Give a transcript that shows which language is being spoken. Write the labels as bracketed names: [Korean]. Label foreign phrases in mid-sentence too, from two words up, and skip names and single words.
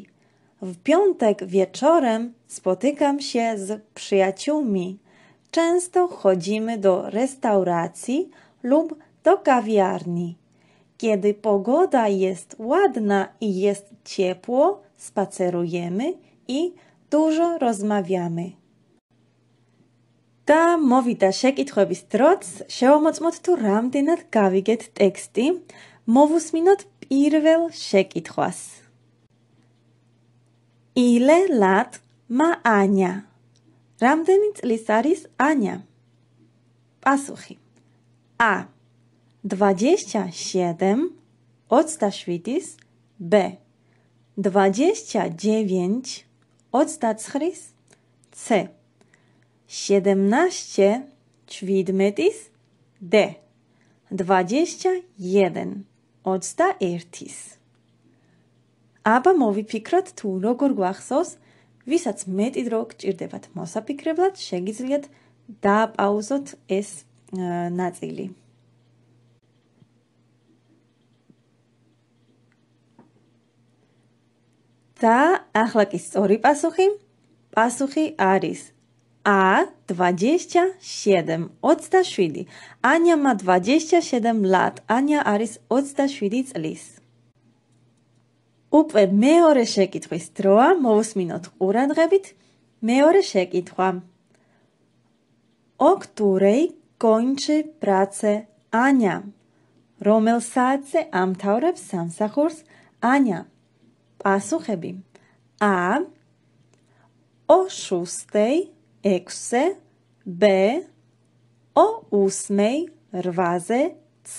[Polish] W piątek wieczorem spotykam się z przyjaciółmi. Często chodzimy do restauracji lub do kawiarni. Kiedy pogoda jest ładna i jest ciepło, spacerujemy i dużo rozmawiamy. [Georgian] და მოვიდა შეკითხვების დროც, შევამოწმოთ თუ რამდენად გავიგეთ ტექსტი. მოვუსმინოთ პირველ შეკითხვას. [Polish] Ile lat ma Ania? [Georgian] რამდენი წლის არის Ania? Pasuchi. [Polish] A. 27, 27, B. 29, 29, C. 17, 17, D. 21, 21. [Georgian] აბა მოვიფიქროთ თუ როგორ გვახსოვს, ვისაც მეტი დრო გჭირდებათ მოსაფიქრებლად, შეგიძლიათ დააპაუზოთ ეს ნაწილი. და ახლა კი სწორი პასუხი. პასუხი არის A. 27, 27. [Polish] Ania ma 27 lat. Ania [Georgian] არის 27 წლის. უკვე მეორე შეკითხვის დროა, მოვუსმინოთ ყურადღებით. მეორე შეკითხვა. O której kończy pracę Ania? რომელ საათზე ამთავრებს სამსახურს Ania? პასუხები. A. O 6:00, 6-ზე, B. O 8:00, 8-ზე, C.